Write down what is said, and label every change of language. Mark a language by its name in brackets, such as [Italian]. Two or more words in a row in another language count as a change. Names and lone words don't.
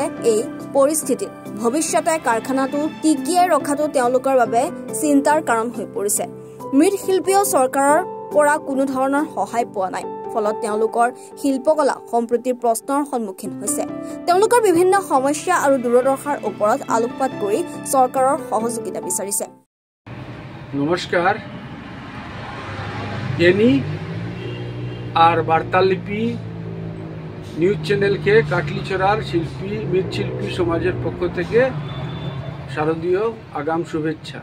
[Assamese] এই পৰিস্থিতিত ভৱিষ্যতে কাৰখানাটো টিকিয়াই ৰখাটো তেওঁলোকৰ বাবে চিন্তাৰ কাৰণ হৈ পৰিছে। মৃৎশিল্পীয়েও চৰকাৰৰ পৰা কোনো ধৰণৰ সহায় পোৱা নাই। ফলত তেওঁলোকৰ শিল্পকলা সম্প্ৰতি প্ৰশ্নৰ সন্মুখীন হৈছে। তেওঁলোকৰ বিভিন্ন সমস্যা আৰু দূৰদৰ্শাৰ ওপৰত আলোকপাত কৰি চৰকাৰৰ সহযোগিতা বিচাৰিছে। [Bangla] নমস্কার, এনি আর বার্তালিপি নিউজ চ্যানেলকে কাটলিচড়ার শিল্পী মৃৎশিল্পী সমাজের পক্ষ থেকে শারদীয় আগাম শুভেচ্ছা।